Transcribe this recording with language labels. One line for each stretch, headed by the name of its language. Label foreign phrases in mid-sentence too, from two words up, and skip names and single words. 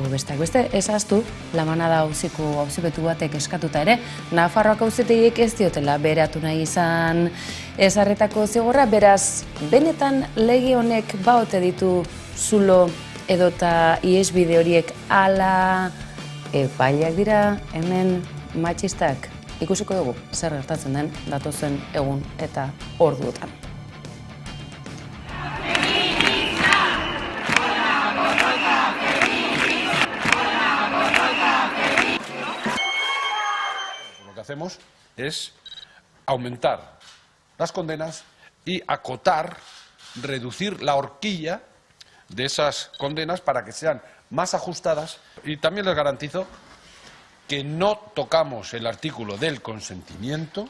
Basque: Besteak beste, ez ahaztu, La Manada auzipetu batek eskatuta ere, Nafarroako auzitegiek ez diotela beratu nahi izan ezarritako zigorra, beraz, benetan lege honek baote ditu zulo edota ihesbide horiek ala epaileak dira hemen matxistak. Ikusiko dugu zer gertatzen den datozen egun eta orduotan.
Spanish: Lo que hacemos es aumentar las condenas y acotar, reducir la horquilla de esas condenas para que sean más ajustadas, y también les garantizo que no tocamos el artículo del consentimiento.